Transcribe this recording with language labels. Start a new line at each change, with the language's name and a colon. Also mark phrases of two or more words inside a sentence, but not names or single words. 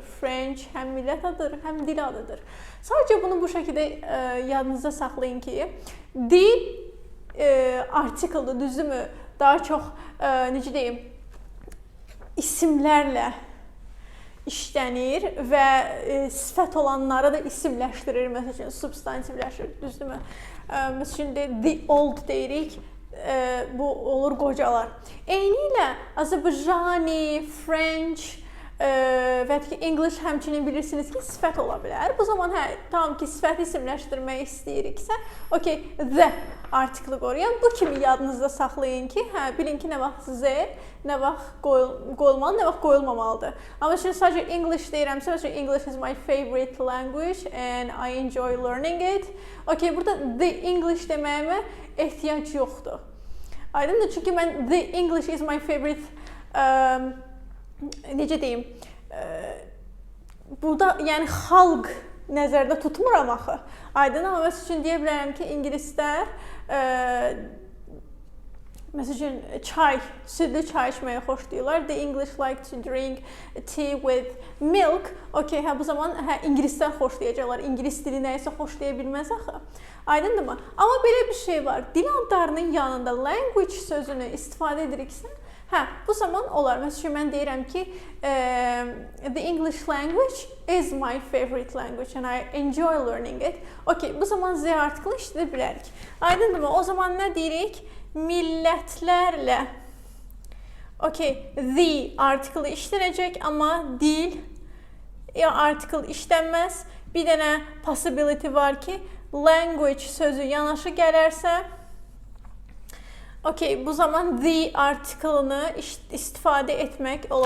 Azerbaijani: French həm millət adıdır, həm dil adıdır. Sadəcə bunu bu şəkildə yadınızda saxlayın ki, dil artikeldir, düzdürmü? Daha çox, necə deyim, isimlərlə işlənir və sifət olanları da isimləşdirir, məsəl üçün, substantivləşdirir, düzdürmü? Məsəl üçün,
English: the old
Azerbaijani: deyirik, bu olur qocalar. Eynilə Azərbaycani, French və ki, English həmçinin bilirsiniz ki, sifət ola bilər. Bu zaman, tamam ki, sifəti isimləşdirmək istəyiriksə, okey, the artiklı qoruyun. Bu kimi yadınızda saxlayın ki, bilin ki, nə vaxt Z, nə vaxt qoyulmalı, nə vaxt qoyulmamalıdır. Amma şimdi sadəcə English deyirəmsə, məsələn,
English: English is my favorite language and I enjoy learning it.
Azerbaijani: Okey, burada
English: the English
Azerbaijani: deməyimə ehtiyac yoxdur. Aydındır, çünki mən
English: the English is my favorite,
Azerbaijani: necə deyim, burada yəni xalq nəzərdə tutmuram axı. Aydın, amma məsəl üçün deyə bilərəm ki, ingilislər məsəl üçün çay, südlü çay içməyi xoşlayırlar.
English: The English like to drink tea with milk.
Azerbaijani: Okey, bu zaman ingilislər xoşlayacaqlar. İngilis dili nəyisə xoşlaya bilməz axı. Aydındırmı? Amma belə bir şey var. Dil adlarının yanında language sözünü istifadə ediriksə, bu zaman olar. Məsələn, mən deyirəm ki,
English: the English language is my favorite language and I enjoy learning it.
Azerbaijani: Okey, bu zaman Z artiklı işlədə bilərik. Aydındırmı? O zaman nə deyirik? Millətlərlə. Okey, the artiklı işlənəcək, amma dil artiklı işlənməz. Bir dənə possibility var ki, language sözü yanaşı gələrsə, okey, bu zaman the artiklını istifadə etmək olar.